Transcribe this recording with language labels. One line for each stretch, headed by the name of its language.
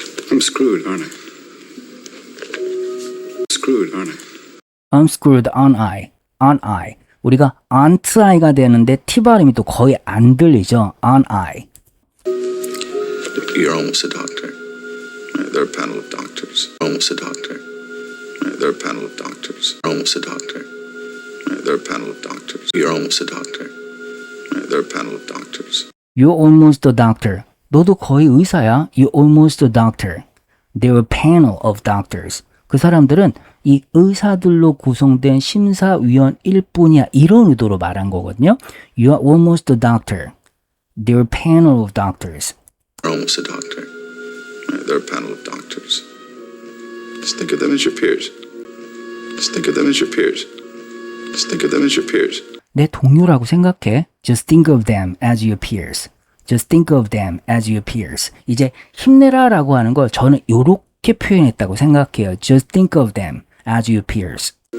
English: I'm screwed, aren't I? Screwed, aren't I? I'm screwed, aren't I? Aren't I?
Korean: 우리가 aren't I가 되는데 T 발음이 또 거의 안 들리죠.
English: Aren't I? You're almost a doctor. Right, they're a panel of doctors. Almost a doctor. Right, they're a panel of doctors. Almost a doctor. Right, they're a panel of doctors. You're almost a doctor. Right, they're a panel of doctors. You're almost a doctor.
Korean: 너도 거의 의사야.
English: You're almost a doctor. They're a panel of doctors.
Korean: 그 사람들은 이 의사들로 구성된 심사위원일 뿐이야. 이런 의도로 말한 거거든요.
English: You are almost a doctor. They're a panel of doctors. You're almost a doctor. Right, they're a panel of doctors. Just think of them as your peers. Just think of them as your peers. Just think of them as your peers.
Korean: 내 동료라고 생각해.
English: Just think of them as your peers. Just think of them as your peers.
Korean: 이제 힘내라라고 하는 걸 저는 이렇게 표현했다고 생각해요.
English: Just think of them as your peers.